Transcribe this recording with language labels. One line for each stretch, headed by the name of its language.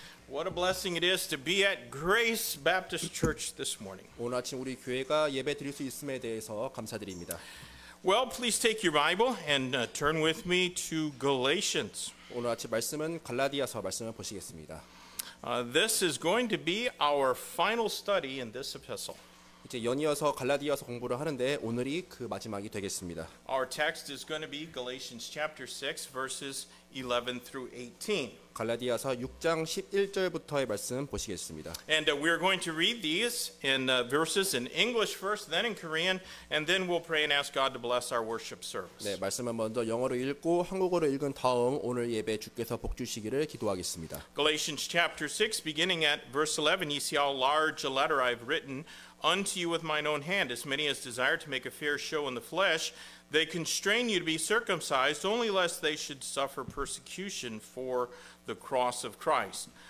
English: What a blessing it is to be at Grace Baptist Church this morning.
Korean: 오늘 아침 우리 교회가 예배 드릴 수 있음에 대해서 감사드립니다.
English: Well, please take your Bible and turn with me to Galatians.
Korean: 오늘 아침 말씀은 갈라디아서 말씀을 보시겠습니다.
English: This is going to be our final study in this epistle.
Korean: 이제 연이어서 갈라디아서 공부를 하는데 오늘이 그 마지막이 되겠습니다.
English: Our text is going to be Galatians chapter 6 verses 11 through 18.
Korean: 갈라디아서 6장 11절부터의 말씀 보시겠습니다.
English: And we're going to read these in verses in English first, then in Korean, and then we'll pray and ask God to bless our worship service.
Korean: 네, 말씀은 먼저 영어로 읽고 한국어로 읽은 다음 오늘 예배 주께서 복 주시기를 기도하겠습니다.
English: Galatians chapter 6, beginning at verse 11, you see how large a letter I've written unto you with mine own hand. As many as desire to make a fair show in the flesh, they constrain you to be circumcised, only lest they should suffer persecution for the cross of Christ.